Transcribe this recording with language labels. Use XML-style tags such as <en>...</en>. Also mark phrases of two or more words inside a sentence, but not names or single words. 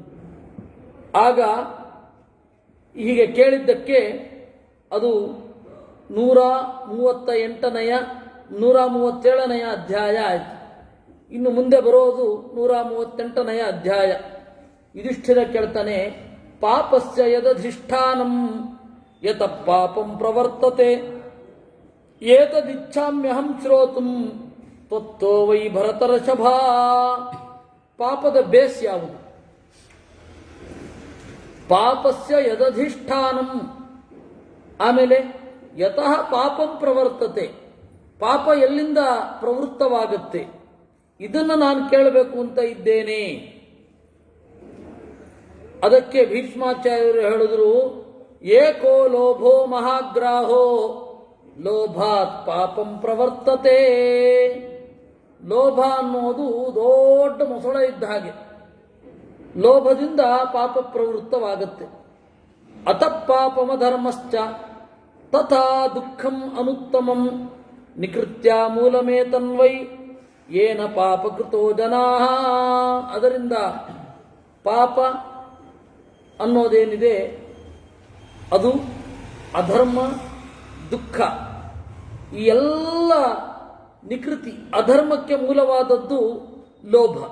<kn>ಆಗ ಹೀಗೆ ಕೇಳಿದ್ದಕ್ಕೆ ಅದು 137ನೇ ಅಧ್ಯಾಯ ಆಯಿತು. ಇನ್ನು ಮುಂದೆ ಬರೋದು 138ನೇ ಅಧ್ಯಾಯ. ಯುಧಿಷ್ಠಿರ ಕೇಳ್ತಾನೆ,</kn> <sa>ಪಾಪಸ್ಯ ಯದಧಿಷ್ಠಾನಂ ಯತ ಪಾಪಂ ಪ್ರವರ್ತತೆ ಏತದಿಚ್ಛಾಮ್ಯಹಂ ಶ್ರೋತುಂ ತ್ವತ್ತೋ ವೈ ಭರತರ್ಷಭಾ.</sa> <kn>ಪಾಪದ ಬೇಸ್ ಯಾವುದು?</kn> <sa>ಪಾಪಸ್ಯ ಯದಧಿಷ್ಠಾನಂ, ಆಮೇಲೆ ಯತಃ ಪಾಪಂ ಪ್ರವರ್ತತೆ,</sa> <kn>ಪಾಪ ಎಲ್ಲಿಂದ ಪ್ರವೃತ್ತವಾಗುತ್ತೆ, ಇದನ್ನು ನಾನು ಕೇಳಬೇಕು ಅಂತ ಇದ್ದೇನೆ. ಅದಕ್ಕೆ ಭೀಷ್ಮಾಚಾರ್ಯರು ಹೇಳಿದ್ರು,</kn> <sa>ಏಕೋ ಲೋಭೋ ಮಹಾಗ್ರಾಹೋ ಲೋಭಾತ್ ಪಾಪಂ ಪ್ರವರ್ತತೆ.</sa> <kn>ಲೋಭ ಅನ್ನೋದು ದೊಡ್ಡ ಮೊಸಳೆ ಇದ್ದ ಹಾಗೆ, ಲೋಭದಿಂದ ಪಾಪ ಪ್ರವೃತ್ತವಾಗುತ್ತೆ.</kn> <sa>ಅತಃ ಪಾಪಮಧರ್ಮಶ್ಚ ತಥಾ ದುಃಖಂ ಅನುತ್ತಮಂ ನಿಕೃತ್ಯ ಮೂಲಮೇತನ್ವೈ ಏನ ಪಾಪಕೃತೋ ಜನಾಃ.</sa> <kn>ಅದರಿಂದ ಪಾಪ ಅನ್ನೋದೇನಿದೆ ಅದು ಅಧರ್ಮ, ದುಃಖ, ಈ ಎಲ್ಲ ನಿಕೃತಿ, ಅಧರ್ಮಕ್ಕೆ ಮೂಲವಾದದ್ದು ಲೋಭ.</kn>